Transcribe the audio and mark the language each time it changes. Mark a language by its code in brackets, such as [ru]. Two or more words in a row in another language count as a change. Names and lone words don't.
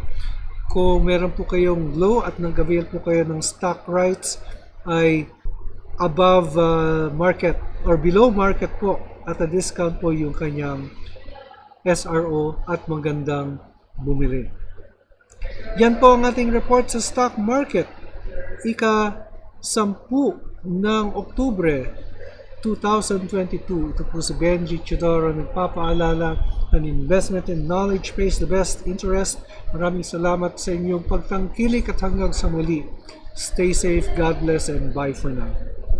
[tl] Kung meron po kayong Glow at nag-avail po kayo ng [en] stock rights, [tl] ay [en] above market or below market [tl] po [en] at a discount [tl] po yung kanyang SRO at magandang bumili. Yan po ang ating report sa [en] stock market. [tl] Ika-10 ng Oktubre 2022. Ito po si Benji Chidoro nagpapaalala, [en] an investment in knowledge pays the best interest. [tl] Maraming salamat sa inyong pagtangkilik at hanggang sa muli. [en] Stay safe, God bless, and bye for now.